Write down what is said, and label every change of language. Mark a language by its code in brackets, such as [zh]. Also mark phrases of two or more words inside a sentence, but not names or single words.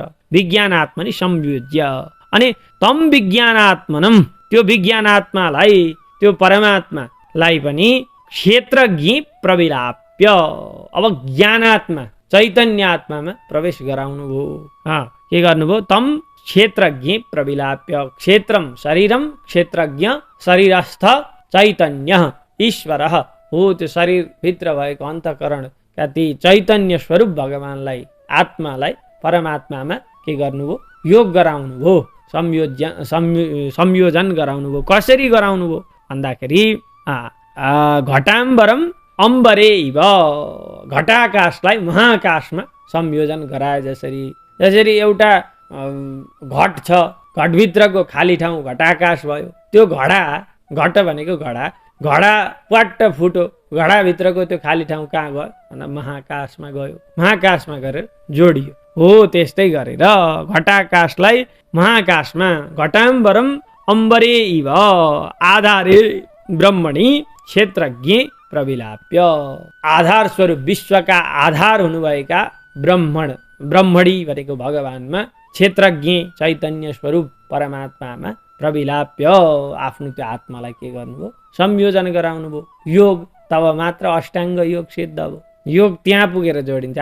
[sa] विज्ञानात्मनि संयोज्य, [ne] अनि [sa] तम विज्ञानात्मनम, [ne] त्यो विज्ञानात्मालाई, त्यो परमात्मालाई पनि [sa] क्षेत्रज्ञ प्रविलाप्य, [ne] अब ज्ञानात्मा चैतन्यात्मामा प्रवेश गराउनु भयो। के गर्नुभयो? [sa] तम क्षेत्रज्ञ प्रविलाप्य, क्षेत्रम शरीरम, [ne] क्षेत्रज्ञ शरीरस्थ चैतन्य ईश्वर हो, त्यो शरीरभित्र भएको अन्तःकरण ती चैतन्य स्वरूप भगवानलाई, आत्मालाई, परमात्मामा के गर्नुभयो? योग गराउनु भयो, संयोजन गराउनु भयो। कसरी गराउनु भयो भन्दाखेरि [sa] घटाम्बरम अम्बरे इव, [ne] घटाकाशलाई महाकाशमा संयोजन गराए जसरी। जसरी एउटा घट छ, घटभित्रको खाली ठाउँ घटाकाश भयो। त्यो घट भनेको घडा प्वाट्ट फुट्यो, घडाभित्रको त्यो खाली ठाउँ कहाँ गयो भन्दा महाकाशमा गयो। महाकाशमा गएर जोडियो। हो त्यस्तै गरेर घटाकाशलाई महाकाशमा [sa] घटाम्बरम अम्बरे इव आधारे ब्रह्मणि क्षेत्रज्ञ प्रविलाप्य, [ne] आधार स्वरूप विश्वका आधार हुनुभएका ब्रह्मणी भनेको भगवानमा, [sa] क्षेत्रज्ञ चैतन्य [ne] स्वरूप परमात्मामा प्रविलाप्य आफ्नो त्यो आत्मालाई के गर्नुभयो? संयोजन गराउनु भयो। योग तब मात्र अष्टाङ्ग योग सिद्ध भयो। योग त्यहाँ पुगेर जोडिन्छ।